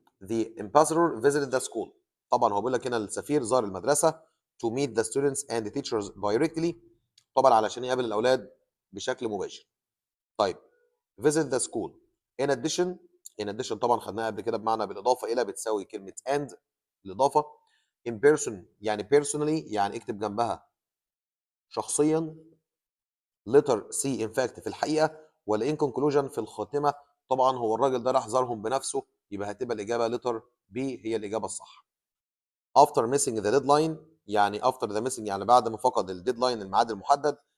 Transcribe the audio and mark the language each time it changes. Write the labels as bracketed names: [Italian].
[English] The ambassador visited the school. [Arabic] طبعا هو بيقول لك هنا السفير زار المدرسه [English] to meet the students and the teachers directly. [Arabic] طبعا علشان يقابل الاولاد بشكل مباشر. طيب [English] visit the school. in addition [Arabic] طبعا خدناها قبل كده بمعنى بالاضافه الى، بتساوي كلمه and الاضافه. [English] in person [Arabic] يعني personally يعني اكتب جنبها شخصيا. [English] letter C in fact [Arabic] في الحقيقه، ولا [English] in conclusion [Arabic] في الخاتمه. طبعا هو الراجل ده راح زارهم بنفسه، يبقى هتبقى الاجابه letter B هي الاجابه الصح. [English] after missing the deadline [Arabic] يعني [English] after the missing [Arabic] يعني بعد ما فقد الديدلاين الميعاد المحدد.